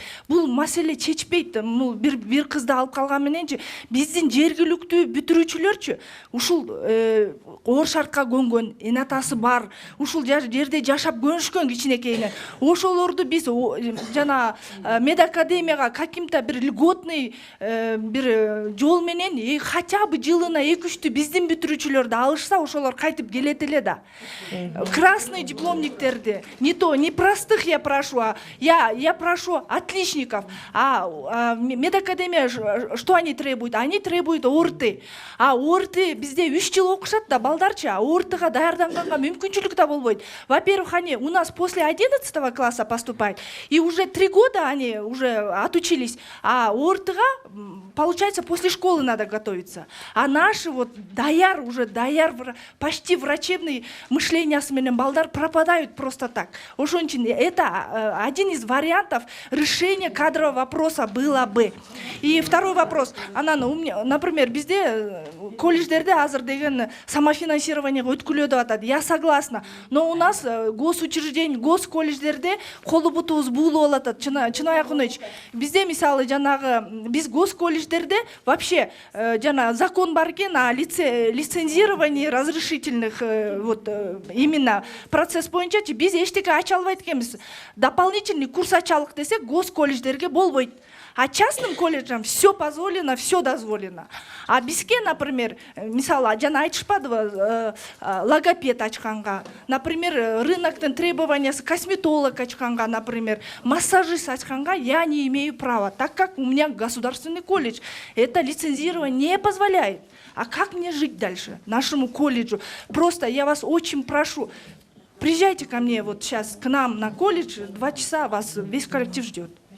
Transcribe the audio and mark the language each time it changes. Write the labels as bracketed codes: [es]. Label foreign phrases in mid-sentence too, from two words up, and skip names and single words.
[ky] Бул маселе чечпейт. Бир кызды алып калган мененчи биздин жергиликтүү бүтүрүүчүлөрчү ушул оор шартка көнгөн, эн атасы бар, ушул жерде жашап көнүшкөн кичинекейинен. Ошолорду биз жана медакадемияга каким-то бир льготный бир жол менен [ru] хотя бы [ky] жылына 2-3 биздин бүтүрүүчүлөрдү алышса, ошолор кайтып келет эле да. [ru] Красный дипломниктерди, не то, не простых я прошу, я прошу отличников. Медакадемия что они требуют? Они требуют ОРТ. [ky] А ОРТ бизде 3 жыл окушат да балдарчы, а ОРТга даярданганга мүмкүнчүлүк да болбойт. [ru] Во-первых, они у нас после 11 класса поступают, и уже 3 года они уже отучились, а ОРТга, получается, после школы надо готовиться. А наши вот даяр, почти врачебный [ky] мышлениясы менен балдар [ru] пропадают просто так. [ky] Ошон үчүн [ru] это один из вариантов решения кадрового вопроса было бы. И второй вопрос. Например, [ky] bizde колледждерде азыр деген самофинансированиеге өткүлөө деп атат. [ru] Я согласна. Но у нас госучреждение, [ky] госколледждерде колу бутубуз буулуу болуп атат. Чынобай Акынович, бизде мисалы жанагы биз госколледждерде вообще жана закон бар экен [ru] о лицензировании разрешительных вот именно процесс [ky] боюнча биз эчтеке ача албайт экенбиз. [ru] Дополнительный курс [ky] ачалык десек госколледждерге болбойт. [ru] А частным колледжам все позволено, все дозволено. [ky] А бизге, например, мисалы, жана айтышпадыбы, логопед ачканга, например, рыноктун требованиясы косметолог ачканга, например, массажист ачканга [ru] я не имею права, так как у меня государственный колледж. Это лицензирование не позволяет. А как мне жить дальше, нашему колледжу? Просто я вас очень прошу, приезжайте ко мне вот сейчас, к нам на колледж, 2 часа вас весь коллектив ждет.